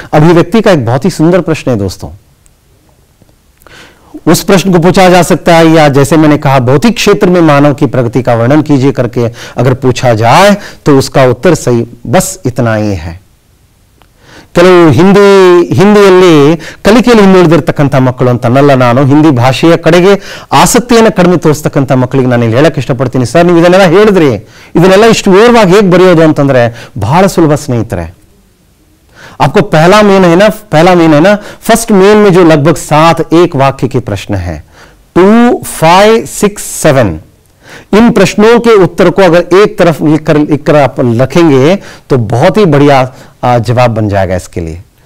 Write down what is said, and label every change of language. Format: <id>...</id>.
<hi>अभिव्यक्ति का एक बहुत ही सुंदर प्रश्न है दोस्तों। उस प्रश्न को पूछा जा सकता है, या जैसे मैंने कहा भौतिक क्षेत्र में मानव की प्रगति का वर्णन कीजिए करके अगर पूछा जाए तो उसका उत्तर सही बस इतना ही है।</hi> <kn>ಕೆಲವು ಹಿಂದಿಯಲ್ಲಿ ಕಲಿಕೆಯಲ್ಲಿ ಹಿಂದುಳಿದಿರ್ತಕ್ಕಂಥ ಮಕ್ಕಳು ಅಂತನಲ್ಲ, ನಾನು ಹಿಂದಿ ಭಾಷೆಯ ಕಡೆಗೆ ಆಸಕ್ತಿಯನ್ನು ಕಡಿಮೆ ತೋರಿಸ್ತಕ್ಕಂಥ ಮಕ್ಕಳಿಗೆ ನಾನು ಇಲ್ಲಿ ಹೇಳಕ್ಕೆ ಇಷ್ಟಪಡ್ತೀನಿ, ಸರ್ ನೀವು ಇದನ್ನೆಲ್ಲ ಹೇಳಿದ್ರಿ, ಇದನ್ನೆಲ್ಲ ಇಷ್ಟು ವಿವರವಾಗಿ ಹೇಗೆ ಬರೆಯೋದು ಅಂತಂದ್ರೆ ಬಹಳ ಸುಲಭ ಸ್ನೇಹಿತರೆ।</kn> <hi>आपको पहला मेन है ना, फर्स्ट मेन में जो लगभग 7 एक वाक्य के प्रश्न है, 2, 5, 6, 7, इन प्रश्नों के उत्तर को अगर एक तरफ लिखकर आप रखेंगे तो बहुत ही बढ़िया जवाब बन जाएगा इसके लिए।</hi>